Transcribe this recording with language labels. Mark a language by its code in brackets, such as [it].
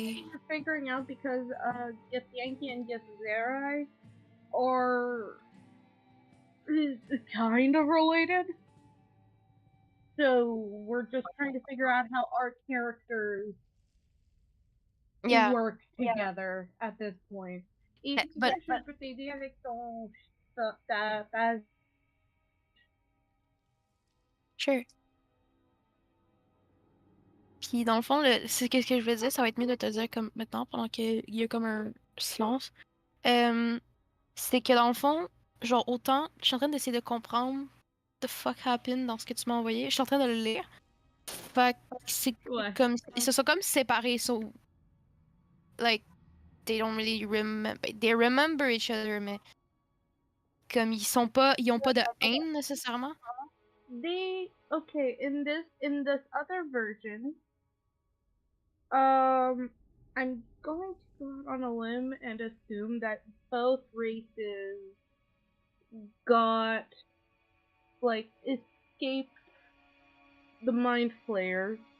[en] You're figuring out because Get Yankee and Get Zerai are kind of related. So we're just trying to figure out how our characters work together at this point. [fr] Et tu [en] but- [fr] sais, je peux t'aider avec ton ta page. [en] Sure. [fr] Puis dans le fond, c'est qu'est-ce que je veux dire, ça va être mieux de te dire comme maintenant pendant qu'il y a comme un silence. C'est que dans le fond, genre autant, je suis en train d'essayer de comprendre [en] the fuck happened [fr] dans ce que tu m'as envoyé. Je suis en train de le lire. Fait que c'est comme ils se sont comme séparés, [en] so like they don't really remember. They remember each other, [fr] mais comme ils ont pas de haine nécessairement. [en] Okay, in this other version, I'm going to go out on a limb and assume that both races got like escaped the Mind Flayers.